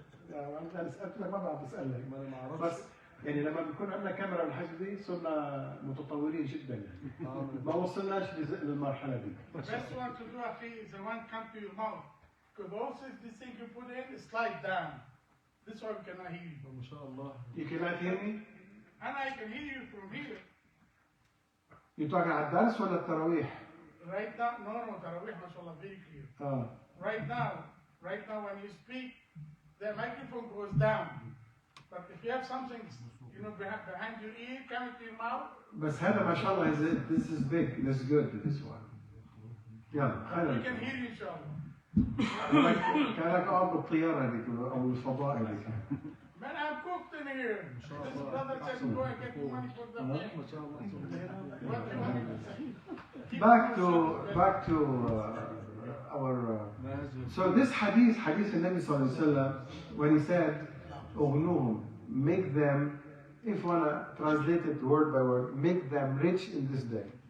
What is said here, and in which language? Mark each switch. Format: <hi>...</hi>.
<ar>لا انا سالت لك ما بعرف اسالك. بس يعني لما بيكون عندنا كاميرا بالحجم دي صرنا متطورين جدا يعني. ما وصلناش للمرحله دي.</ar> <en>The best one to do actually is the one come to your mouth. Because also this thing you put in slide down. This one cannot hear you.</en> <ar>ما شاء الله.</ar> <en>You cannot hear me? And I can hear you from here. You talking</en> <ar>على الدرس ولا التراويح؟</ar> <en>Right now, no, Taraweeh, mashallah, very clear. Right now when you speak, the microphone goes down. But if you have something, you know, behind your ear, coming to your mouth.</en> <ar>بس هذا ما شاء الله</ar> <en>this is big, this is good, this one.</en> <ar>يلا خلينا.</ar> <en>We can hear you, inshallah.</en> <ar>كانك قاعد بالطيارة هذيك أو الفضاء هذيك.</ar> <en>Man, I'm cooked in here. This brother said go and get the money for the man. What do you want me to say? Back to our. So this hadith النبي صلى الله عليه وسلم, when he said, "Ughnuhum," make them, if one translate it word by word, make them rich in this day.</en>